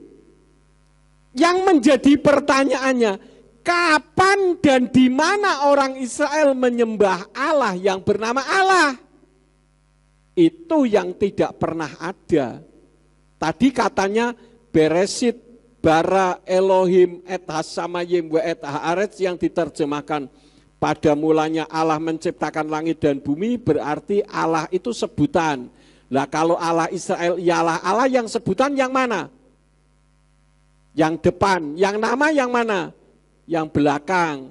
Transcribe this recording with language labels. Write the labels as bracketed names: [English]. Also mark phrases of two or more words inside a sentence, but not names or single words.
[Indonesian] Yang menjadi pertanyaannya, kapan dan di mana orang Israel menyembah Allah yang bernama Allah? Itu yang tidak pernah ada. Tadi katanya [Hebrew] בראשית ברא אלהים את השמים ואת הארץ [Indonesian] yang diterjemahkan pada mulanya Allah menciptakan langit dan bumi, berarti Allah itu sebutan. Lah kalau Allah Israel ialah Allah, yang sebutan yang mana? Yang depan, yang nama yang mana? Yang belakang.